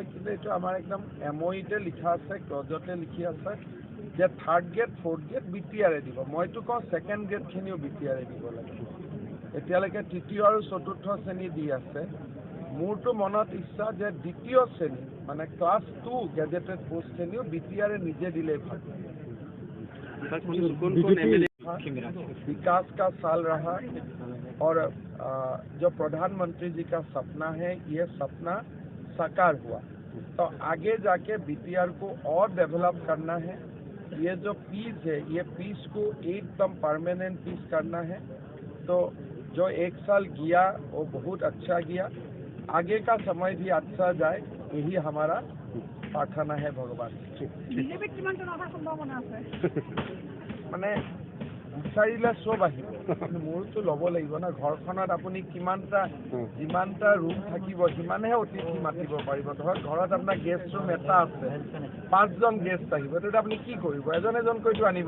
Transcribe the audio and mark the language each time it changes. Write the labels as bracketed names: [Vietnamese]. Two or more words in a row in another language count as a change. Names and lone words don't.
[Assamese] কিন্তু এইটো আমাৰ একদম MOEতে লিখা আছে, ক্লজতে লিখি আছে যে [English] 3rd grade 4th grade [Assamese] বিটিআৰে দিব। মইতো কওঁ [English] 2nd gradeখিনিও [Assamese] বিটিআৰে দিব লাগে। এতিয়ালৈকে তৃতীয় আৰু চতুৰ্থ শ্ৰেণী দি আছে। মোৰতো মনত ইচ্ছা যে দ্বিতীয় শ্ৰেণী মানে [English] class 2 gazetted postখিনিও [Assamese] বিটিআৰে নিজে দিলেই ভাল। [Hindi] विकास का साल रहा और जो प्रधानमंत्री जी का सपना है, ये सपना साकार हुआ। तो आगे जाके बीटीआर को और डेवलप करना है। ये जो पीस है, ये पीस को एकदम [English] permanent peace [Hindi] करना है। तो जो 1 साल गया वो बहुत अच्छा गया, आगे का समय भी अच्छा जाए, यही हमारा प्रार्थना है भगवान। [Assamese] মানে বিচাৰিলে চব আহিব, মোৰতো ল'ব লাগিব না। ঘৰখনত আপুনি যিমানটা ৰুম থাকিব সিমানেহে অতিথি মাতিব পাৰিব। ধৰক ঘৰত আপোনাৰ [English] guest room [Assamese] এটা আছে, 5জন গেষ্ট আহিব, তেতিয়া আপুনি কি কৰিব?